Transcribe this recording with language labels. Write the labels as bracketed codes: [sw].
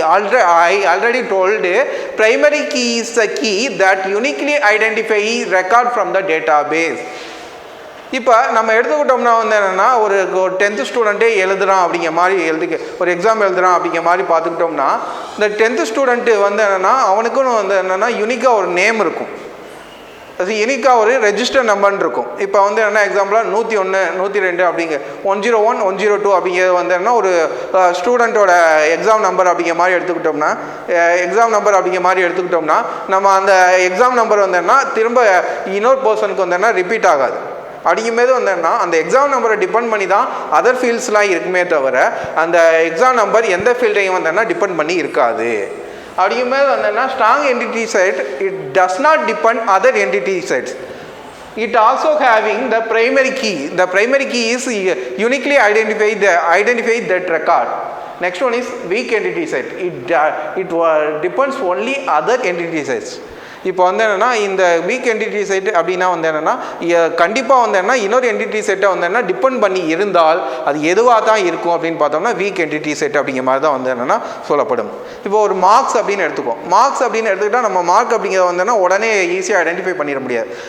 [en] I already told primary key is the key that uniquely identify record from the database. [ta] இப்போ நம்ம எடுத்துக்கிட்டோம்னா வந்து என்னென்னா ஒரு 10th ஸ்டூடெண்ட்டே எழுதுகிறான் அப்படிங்கிற மாதிரி ஒரு எக்ஸாம் எழுதுகிறான் அப்படிங்கிற மாதிரி பார்த்துக்கிட்டோம்னா, இந்த 10th ஸ்டூடெண்ட்டு வந்து என்னென்னா அவனுக்குன்னு வந்து என்னென்னா யூனிக்காக ஒரு நேம் இருக்கும், அது யூனிக்காக ஒரு ரெஜிஸ்டர் நம்பர்னு இருக்கும். இப்போ வந்து என்ன எக்ஸாம்பிளாக 101, 102 அப்படிங்க 101, 102 அப்படிங்கிறது வந்து என்ன ஒரு ஸ்டூடெண்ட்டோட எக்ஸாம் நம்பர் அப்படிங்கிற மாதிரி எடுத்துக்கிட்டோம்னா நம்ம அந்த எக்ஸாம் நம்பர் வந்து என்ன திரும்ப இன்னொரு பர்சனுக்கு வந்து என்ன ரிப்பீட் ஆகாது. அப்படிங்கும்போது வந்தேன்னா அந்த எக்ஸாம் நம்பரை டிபெண்ட் பண்ணி தான் அதர் ஃபீல்ட்ஸ்லாம் இருக்குமே தவிர அந்த எக்ஸாம் நம்பர் எந்த ஃபீல்டையும் வந்தேன்னா டிபெண்ட் பண்ணி இருக்காது. அப்படிங்கும்போது வந்தேன்னா [en] Strong entity set, it does not depend other entity sets. It also having the primary key. The primary key is uniquely identify that record. Next one is weak entity set. It depends only other entity sets. [ta] இப்போ வந்து என்னென்னா இந்த week entity set அப்படின்னா வந்து என்னென்னா கண்டிப்பாக வந்து என்ன இன்னொரு என்டிட்டி செட்டை வந்து என்ன டிபெண்ட் பண்ணி இருந்தால் அது எதுவாக தான் இருக்கும் அப்படின்னு பார்த்தோம்னா வீக் என்டிட்டி செட் அப்படிங்கிற மாதிரி தான் வந்து என்னென்னா சொல்லப்படும். இப்போ ஒரு மார்க்ஸ் அப்படின்னு எடுத்துக்கிட்டால் நம்ம மார்க் அப்படிங்கிறத வந்தோன்னா உடனே ஈஸியாக ஐடென்டிஃபை பண்ணிட முடியாது.